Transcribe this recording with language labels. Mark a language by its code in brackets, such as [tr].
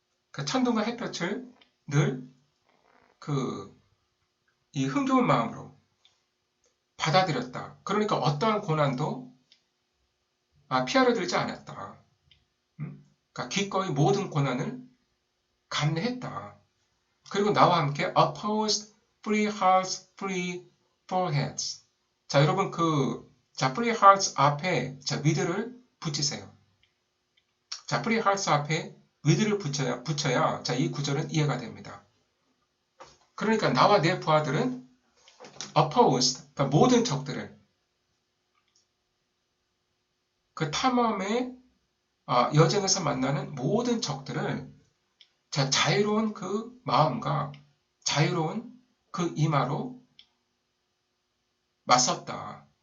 [ko] 그 천둥과 햇볕을 늘 이 흥겨운 마음으로 받아들였다. 그러니까 어떠한 고난도 피하려 들지 않았다. 그러니까 기꺼이 모든 고난을 감내했다. 그리고 나와 함께 [en] opposed free hearts, free foreheads. [ko] 자, 여러분 자, free hearts 앞에 자, with를 붙이세요. 자, free hearts 앞에 with를 붙여야 자, 이 구절은 이해가 됩니다. 그러니까 나와 내 부하들은 opposed, 그러니까 모든 적들을 그 탐험의 여정에서 만나는 모든 적들을 자, 자유로운 그 마음과 자유로운 그 이마로 맞섰다.